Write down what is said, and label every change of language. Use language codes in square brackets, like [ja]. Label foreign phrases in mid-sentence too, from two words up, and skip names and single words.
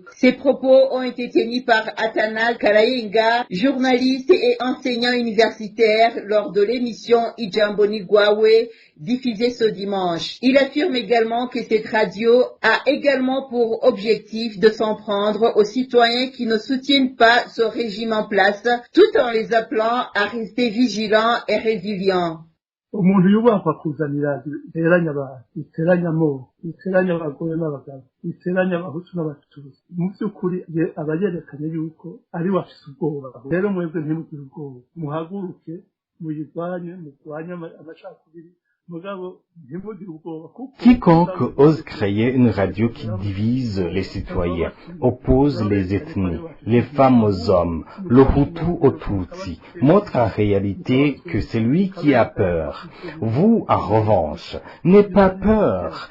[fr] Ces propos ont été tenus par Athanase Karayenga, journaliste et enseignant universitaire lors de l'émission Ijambo Nigwawe diffusée ce dimanche. Il affirme également que cette radio a également pour objectif de s'en prendre aux citoyens qui ne soutiennent pas ce régime en place, tout en les appelant à rester vigilants et résilients. [rn] umuntu yubahwa kuzanira iteranya abantu iteranya amoko iteranya abagore n'abagabo iteranya abahutu n'abatutsi mu by'ukuri aba yerekanye yuko ari wafise ubwoba rero mwebwe ntimugire ubwoba muhaguruke muyirwanye murwanye amacakubiri. [fr] Quiconque ose créer une radio qui divise les citoyens, oppose les ethnies, les femmes aux hommes, le Hutu aux Tutsi, montre en réalité que c'est lui qui a peur. Vous, en revanche, n'ayez pas peur.